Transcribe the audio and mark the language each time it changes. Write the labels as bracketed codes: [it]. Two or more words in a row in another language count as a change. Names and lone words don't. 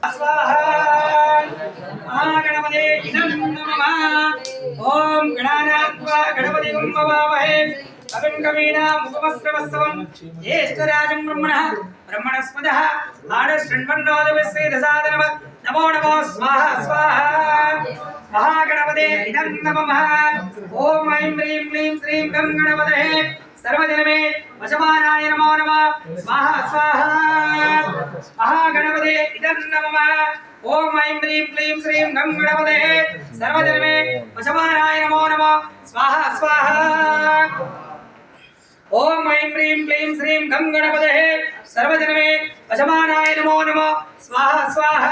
[sa] ఓం గణానాత్వా గణపతిం భవామహే కవిం కవీనాం ఉపమస్రవస్తవం జ్యేష్ఠరాజం బ్రహ్మణస్పదః ఆడశృణ్వన్నోదవస్సేదసాదనవ నమో నమో స్వాహ స్వాహ. మహాగణపతే ఇదం నమః. ఓం ఐం హ్రీం క్లీం శ్రీం గం గణపతయే सर्वजनमे वशमानाय नमो नमः स्वाहा स्वाहा. महागणपते इदं नमः. ओम ऐं ह्रीं क्लीं श्रीं गं गणपते सर्वजनमे वशमानाय नमो नमः स्वाहा स्वाहा. ओम ऐं ह्रीं क्लीं श्रीं गं गणपते सर्वजनमे वशमानाय नमो नमः स्वाहा स्वाहा.